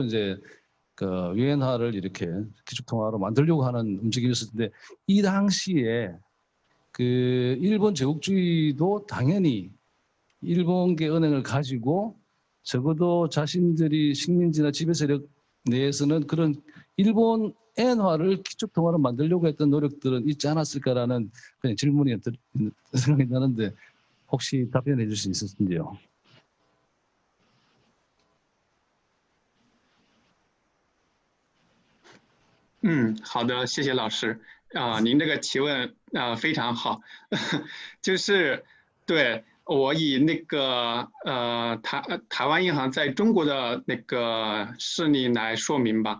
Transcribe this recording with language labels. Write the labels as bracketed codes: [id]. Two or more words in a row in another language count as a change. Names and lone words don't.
[ko] 이제 그 위엔화를 이렇게 기축통화로 만들려고 하는 움직임이 있을 텐데 이 당시에 그 일본 제국주의도 당연히 일본계 은행을 가지고 적어도 자신들이 식민지나 지배 세력 내에서는 그런 일본 엔화를 기축통화로 만들려고 했던 노력들은 있지 않았을까라는 그냥 질문이 생각이 나는데 혹시 답변해 주실 수 있으신지요? [zh] 好的，谢谢老师。您这个提问非常好，就是对我以那个台湾银行在中国的那个事例来说明吧。